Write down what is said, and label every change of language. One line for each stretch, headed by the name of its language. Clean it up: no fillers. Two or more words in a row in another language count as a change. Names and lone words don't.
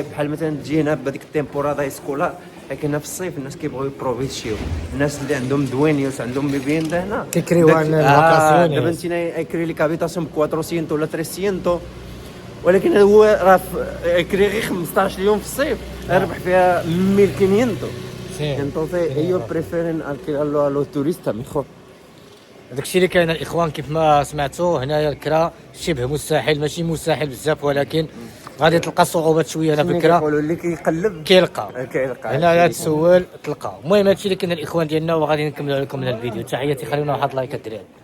Arabic: بحال مثلا تجي هنا بهذيك
Spanish: temporada escolar,
Arabic: لكن في الصيف الناس كيبغيو يبروفيتشيو. الناس اللي عندهم دوينيوس عندهم بيبيندا هنا كيكريو عن الفاكاسيون. دابا انت يكري لك هابيتاسيون ب 400 ولا 300، ولكن هو راه يكري غير 15 يوم في الصيف يربح فيها 1500.
Spanish: entonces ellos prefieren alquilarlo a los turistas mejor.
Arabic: داكشي اللي كاين الاخوان كيف ما سمعتوا هنايا الكرا شبه مستحيل، ماشي مستحيل بزاف، ولكن غادي تلقى صعوبات شويه هنا في الكرا. كيقولوا اللي كيقلب كيلقى هنايا تسول تلقى. المهم هادشي اللي كاين الاخوان ديالنا، وغادي نكملوا لكم من الفيديو. تحياتي، خلينا واحد لايك الدراري.